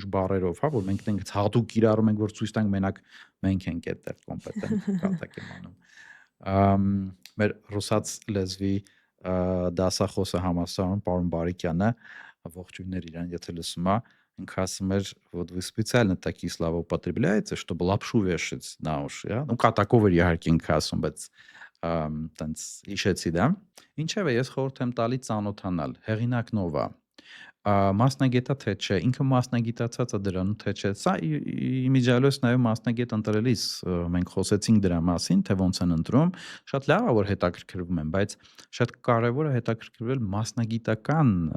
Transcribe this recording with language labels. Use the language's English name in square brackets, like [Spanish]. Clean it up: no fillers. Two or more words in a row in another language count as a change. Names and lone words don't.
[Armenian] բառերով, հա, որ մենք տենց հատուկ կիրառում ենք, որ ցույց տանք մենակ մենք ենք այդտեղ կոմպետենտ կատակ եմ անում։ Մեր ռուսաց лезвի դասախոսը համալսարանում պարոն Բարիկյանը, ողջույններ իրան, եթե լսում է, ինքը ասում էր, [Russian] вот вы специально такие слова употребляете, чтобы лапшу вешать на уши, ja? [Armenian] Ну կատակով էր իհարկե ինքը ասում, բայց տենց հիշեցի դա։ Ինչևէ, ես խորհուրդ եմ տալի ծանոթանալ, հեղինակն ով է, մասնագետա թե չէ, ինքը մասնագիտացած է դրանում թե չէ։ Սա իմիջիալոց նաև մասնագետ ընտրելիս մենք խոսեցինք դրա մասին, թե ոնց են ընտրում, շատ լավ է, որ հետաքրքրվում են, բայց շատ կարևոր է հետաքրքրվել մասնագիտական